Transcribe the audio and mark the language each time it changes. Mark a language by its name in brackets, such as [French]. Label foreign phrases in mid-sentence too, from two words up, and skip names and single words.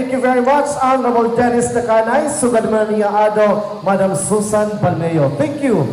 [English] very much, Honorable Dennis Takanay, [Hiligaynon] sugad man niya [English] Ado, Madam Susan Palmeo. Thank you.